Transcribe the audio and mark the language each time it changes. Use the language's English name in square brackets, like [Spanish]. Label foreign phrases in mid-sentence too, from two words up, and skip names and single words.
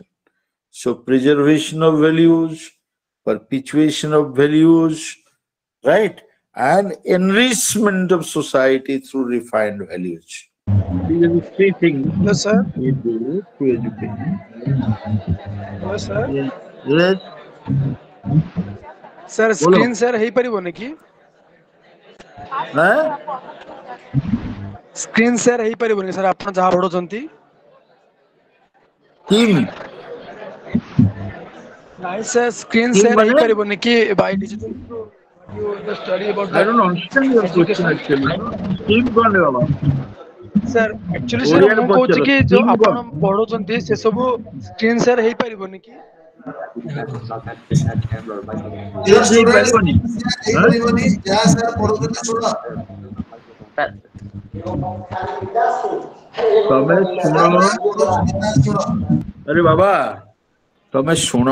[English] So preservation of values, perpetuation of values, right? And enrichment of society through refined values. These are the three things Yes, sir. we do to education. Yes, sir. Yes. Sir, screen share [Odia] ହେଇ ପାରିବନି କି? [English] Huh? Screen share [Odia] ହେଇ ପାରିବନି sir ଆପଣ ଯାହା ପଢୁଛନ୍ତି? [English] Team. [Odia] ନାଇଁ [English] sir, screen Team share [Odia] ମାନେ? ହେଇ ପାରିବନି କି [English] by digital through you the study about I don't understand your question actually. [Hindi] Team कौन है बाबा? [English] sir actually sir [Odia] ଓଡ଼ିଆରେ ମୁଁ କହୁଛି କି ପଚାର, ଯୋଉ [English] team [Odia] ଆପଣ କଣ? ପଢୁଛନ୍ତି ସେ ସବୁ [English] screen share [Odia] ହେଇ ପାରିବନି କି? Team ହେଇପାରିବନି? ହଁ? ତମେ ଶୁଣ, ଆରେ ବାବା ତମେ ଶୁଣ,